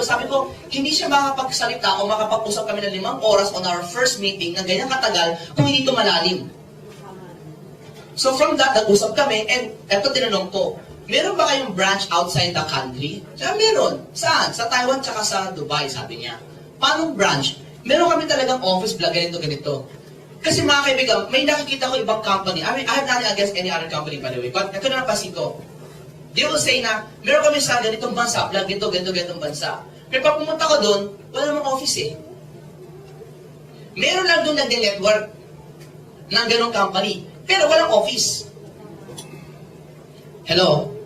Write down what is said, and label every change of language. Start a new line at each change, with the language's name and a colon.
Filipino: Sabi ko, hindi siya makapagsalita o makapag-usap kami ng 5 oras
English: on our first meeting
Filipino: na ganyan katagal kung hindi ito malalim.
English: So from that,
Filipino: nag-usap kami, and eto tinanong ko, meron ba kayong branch outside the country? Sabi, meron. Saan? Sa Taiwan tsaka sa Dubai, sabi niya. Paano branch? Meron kami talagang office vlog, ganito. Kasi mga kaibigan, may nakikita ko ibang company.
English: I have nothing against any other company, by the way.
Filipino: But ito na napansin ko.
English: They will say
Filipino: na, meron kami sa ganitong bansa, vlog ganitong bansa. Pero pag pumunta ko doon, wala namang office eh. Meron lang doon nag-network ng ganong company. Pero walang office. Hello?